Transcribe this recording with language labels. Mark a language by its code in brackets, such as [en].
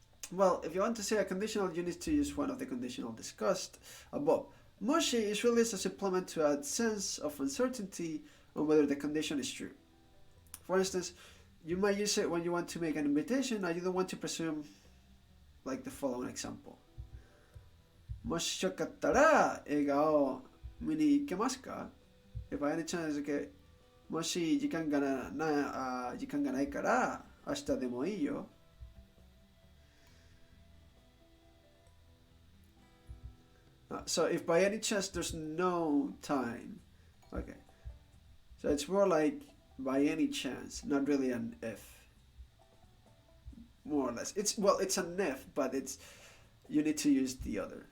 [en] Well, if you want to say a conditional, you need to use one of the conditional discussed above. Moshi is really a supplement to add sense of uncertainty on whether the condition is true. For instance, you might use it when you want to make an invitation and you don't want to presume, like the following example. [ja] もしよかったら映画を見に行けますか? If by any chance, okay, もし時間がないから明日でもいいよ。 [en] So if by any chance there's no time, okay. So it's more like by any chance, not really an if. More or less. It's an if, but you need to use the other.